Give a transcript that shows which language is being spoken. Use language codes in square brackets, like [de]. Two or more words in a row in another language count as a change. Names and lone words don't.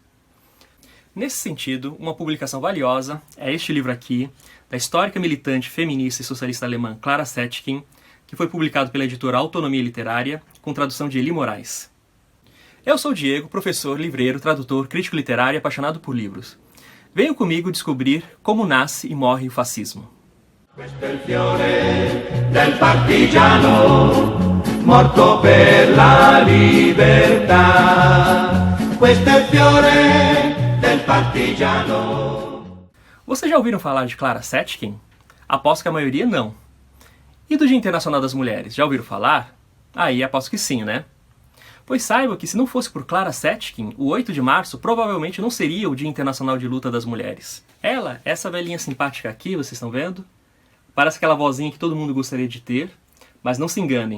[pt] Nesse sentido, uma publicação valiosa é este livro aqui, da histórica militante feminista e socialista alemã Clara Zetkin, que foi publicado pela editora Autonomia Literária, com tradução de Eli Moraes. Eu sou o Diego, professor, livreiro, tradutor, crítico literário e apaixonado por livros. Venham comigo descobrir como nasce e morre o fascismo. [it] Questo è il fiore del partigiano, morto per la libertà. Questo è il fiore del partigiano. [pt] Vocês já ouviram falar de Clara Zetkin? Aposto que a maioria não. E do Dia Internacional das Mulheres, já ouviram falar? Aí aposto que sim, né? Pois saiba que se não fosse por Clara Zetkin, o 8 de março provavelmente não seria o Dia Internacional de Luta das Mulheres. Ela, essa velhinha simpática aqui, vocês estão vendo? Parece aquela vozinha que todo mundo gostaria de ter, mas não se enganem.